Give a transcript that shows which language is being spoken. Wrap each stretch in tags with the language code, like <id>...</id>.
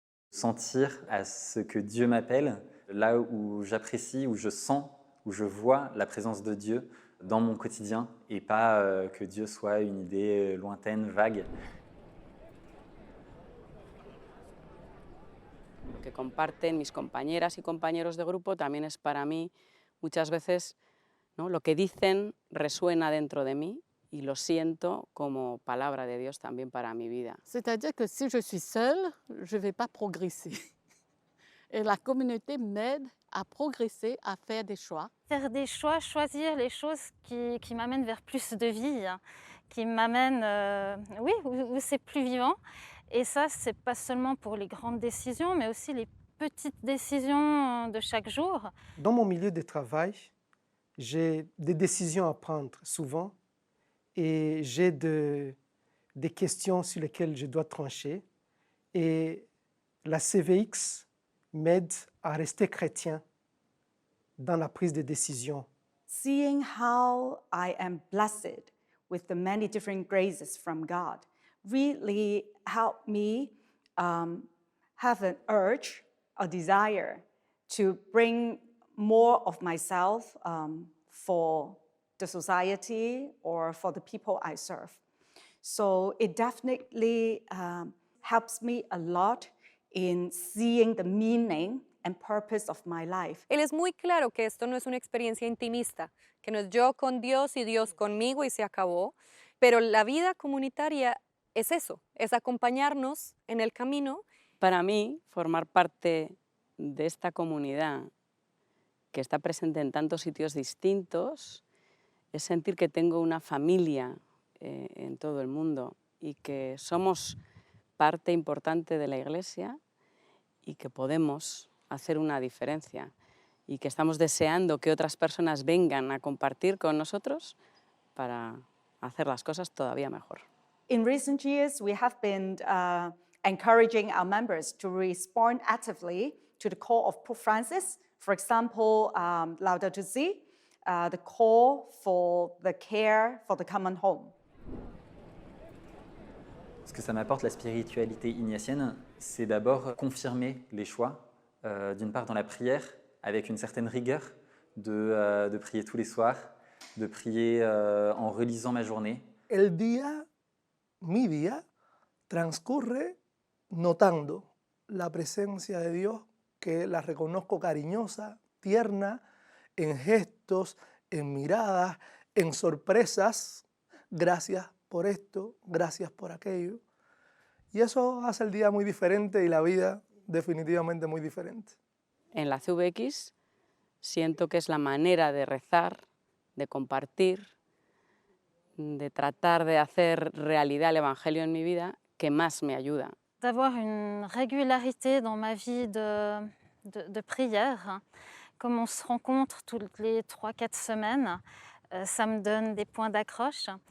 <fr>Sentir à ce que Dieu m'appelle, là où j'apprécie, où je sens, où je vois la présence de Dieu dans mon quotidien et pas que Dieu soit une idée lointaine, vague.</fr> <es>Lo que comparten mis compañeras y compañeros de grupo también es para mí muchas veces, ¿no? Lo que dicen resuena dentro de mí y lo siento como palabra de Dios también para mi vida.</es> <fr>C'est-à-dire que si je suis seule, je ne vais pas progresser. Et la communauté m'aide à progresser, à faire des choix. Faire des choix, choisir les choses qui m'amènent vers plus de vie, hein, qui m'amènent, oui, où c'est plus vivant. Et ça, c'est pas seulement pour les grandes décisions, mais aussi les petites décisions de chaque jour. Dans mon milieu de travail, j'ai des décisions à prendre souvent et j'ai des questions sur lesquelles je dois trancher. Et la CVX m'aide à rester chrétien dans la prise de décision.</fr> <en>Seeing how I am blessed with the many different graces from God really helped me have an urge, a desire to bring more of myself for the society or for the people I serve. So it definitely helps me a lot in seeing the meaning and purpose of my life.</en> <es>Él es muy claro que esto no es una experiencia intimista, que no es yo con Dios y Dios conmigo y se acabó, pero la vida comunitaria es eso, es acompañarnos en el camino. Para mí, formar parte de esta comunidad que está presente en tantos sitios distintos es sentir que tengo una familia en todo el mundo y que somos parte importante de la Iglesia y que podemos hacer una diferencia y que estamos deseando que otras personas vengan a compartir con nosotros para hacer las cosas todavía mejor.</es> <en>In recent years, we have been encouraging our members to respond actively to the call of Pope Francis. For example, Laudato Si, the call for the care for the common home.</en> <fr>Ce que ça m'apporte la spiritualité ignatienne, c'est d'abord confirmer les choix, d'une part dans la prière, avec une certaine rigueur, de prier tous les soirs, de prier en relisant ma journée.</fr> <es>El día, mi día, transcurre notando la presencia de Dios, que la reconozco cariñosa, tierna, en gestos, en miradas, en sorpresas. Gracias por esto, gracias por aquello. Y eso hace el día muy diferente y la vida definitivamente muy diferente. En la CVX siento que es la manera de rezar, de compartir, de tratar de hacer realidad el Evangelio en mi vida que más me ayuda.</es> <fr>D'avoir une régularité dans ma vie de prière, hein. Comme on se rencontre toutes les 3-4 semaines, ça me donne des points d'accroche.</fr>